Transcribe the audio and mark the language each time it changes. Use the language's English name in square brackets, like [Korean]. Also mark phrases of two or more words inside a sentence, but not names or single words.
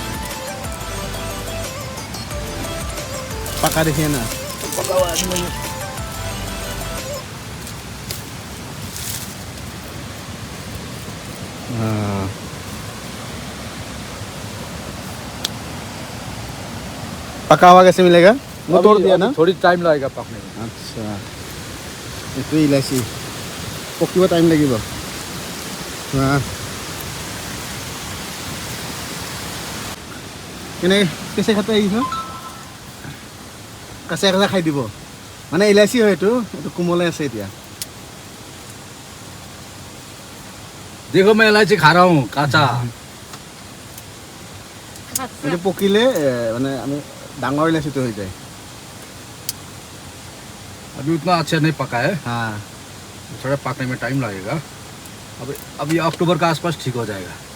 [Hindi] पका देखिए ना हाँ पका हुआ कैसे मिलेगा वो तोड़ दिया ना थोड़ी टाइम लगेगा पकने में [Assamese] अच्छा এইটো ইলাইচি পকিব টাইম লাগিব কেনে কেঁচা খাতে আহিছ কেঁচা কেঁচা খাই দিব মানে ইলাইচি হয় এইটো এইটো কোমলে আছে এতিয়া [Hindi] देखो मैं इलायची खा रहा हूँ काचा [Assamese] এইটো পকিলে মানে আমি ডাঙৰ ইলাইচিটো হৈ যায় [Hindi] अभी उतना अच्छा नहीं पका है हाँ थोड़ा पकने में टाइम लगेगा अभी अक्टूबर के आसपास ठीक हो जाएगा